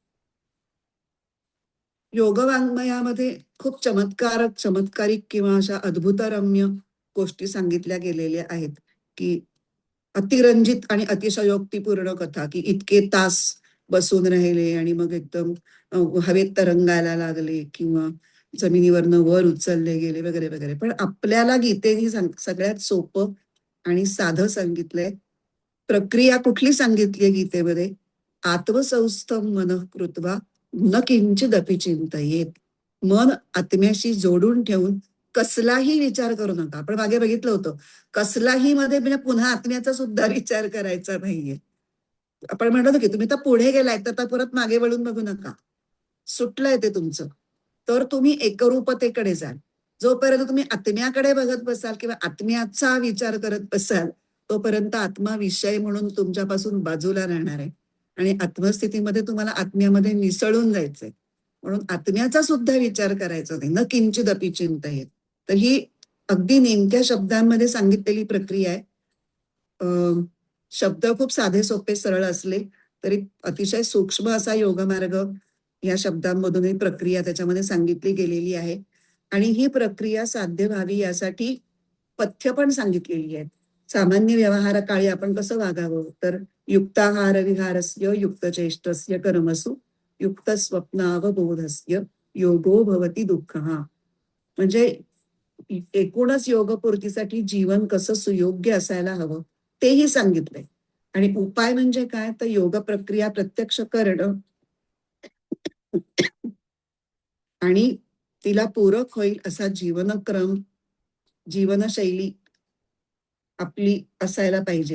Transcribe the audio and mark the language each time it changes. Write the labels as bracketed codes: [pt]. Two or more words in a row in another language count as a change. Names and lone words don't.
[mr] योगवाङ्मयामध्ये खूप चमत्कारिक किंवा अशा अद्भुतरम्य गोष्टी सांगितल्या गेलेल्या आहेत, की अतिरंजित आणि अतिशयोक्तीपूर्ण कथा, की इतके तास बसून राहिले आणि मग एकदम हवेत तरंगायला लागले किंवा जमिनीवरनं वर उचलले गेले वगैरे वगैरे. पण आपल्याला गीतेने सगळ्यात सोपं आणि साधं सांगितलंय. प्रक्रिया कुठली सांगितलीये गीतेमध्ये? [sa] आत्मसंस्थम मनः कृत्वा न किंचिदपि चिंतयेत. [mr] मन आत्म्याशी जोडून ठेवून कसलाही विचार करू नका. आपण मागे बघितलं होतं, कसलाही मध्ये म्हणजे पुन्हा आत्म्याचा सुद्धा विचार करायचा नाहीये. आपण म्हणतो ना की तुम्ही तर पुढे गेलाय तर आता परत मागे वळून बघू नका. सुटलंय ते तुमचं. तर तुम्ही एकरूपतेकडे जाल. जोपर्यंत तुम्ही आत्म्याकडे बघत बसाल किंवा आत्म्याचा विचार करत बसाल, तोपर्यंत आत्मा विषय म्हणून तुमच्यापासून बाजूला राहणार आहे. आणि आत्मस्थितीमध्ये तुम्हाला आत्म्यामध्ये मिसळून जायचंय. म्हणून आत्म्याचा सुद्धा विचार करायचा नाही. [sa] न किंचिदपि चिंतयेत. [mr] तर ही अगदी नेमक्या शब्दांमध्ये सांगितलेली प्रक्रिया आहे. शब्द खूप साधे सोपे सरळ असले तरी अतिशय सूक्ष्म असा योगमार्ग या शब्दांमधून प्रक्रिया त्याच्यामध्ये सांगितली गेलेली आहे. आणि ही प्रक्रिया साध्य व्हावी यासाठी पथ्य पण सांगितलेली आहेत. सामान्य व्यवहार काळी आपण कसं वागावं? [sa] तर युक्ताहार विहारस्य युक्तचेष्टस्य कर्मसु युक्त स्वप्नावबोधस्य योगो भवती दुःखः. [mr] म्हणजे एकूणच योगपूर्तीसाठी जीवन कसं सुयोग्य असायला हवं तेही सांगितलंय. आणि उपाय म्हणजे काय? तर योग प्रक्रिया प्रत्यक्ष करणं आणि तिला पूरक होईल असा जीवनक्रम, जीवनशैली आपली असायला पाहिजे.